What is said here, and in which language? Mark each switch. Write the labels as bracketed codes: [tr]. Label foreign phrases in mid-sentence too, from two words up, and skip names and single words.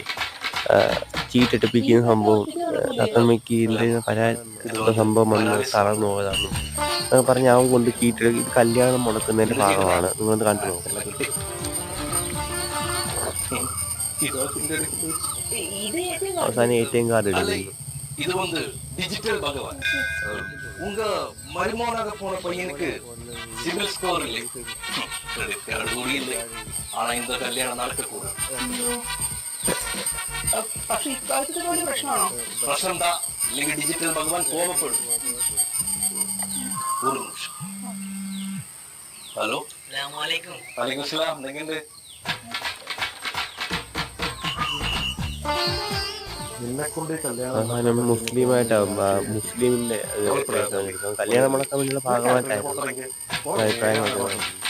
[ml] ചീട്ടടിപ്പിക്കുന്ന സംഭവം, തത്തമ്മയ്ക്ക് ഇതിൻ്റെ പരാതിയുള്ള സംഭവം വന്ന് തളർന്നു പോയതാണ് എന്നൊക്കെ പറഞ്ഞ് അവൻ കൊണ്ട് ഇത് കല്യാണം മുടക്കുന്നതിൻ്റെ ഭാഗമാണ്. നിങ്ങളത് കണ്ടു നോക്കും. അവസാനം ATM കാർഡ് ഇടുന്നു. [ta] இது வந்து டிஜிட்டல் பகவான். உங்க மருமகனாக போன பையனுக்கு [en] civil score [ta] இல்லை, [en] credit card [ta] கூட இல்லை. ஆனா இந்த கல்யாணம் நடக்கக்கூடாது. பிரச்சனை தான். இல்லைங்க டிஜிட்டல் பகவான் கோபப்படும். ஒரு நிமிஷம். [ml] ഹലോ [ar] وعليكم السلام. [ml] എന്തൊക്കെയുണ്ട്? അവസാനം മുസ്ലിമായിട്ടാവും. മുസ്ലിമിന്റെ കല്യാണം മുടക്കാൻ വേണ്ടിയുള്ള ഭാഗമായിട്ടായിരുന്നു അഭിപ്രായങ്ങൾ.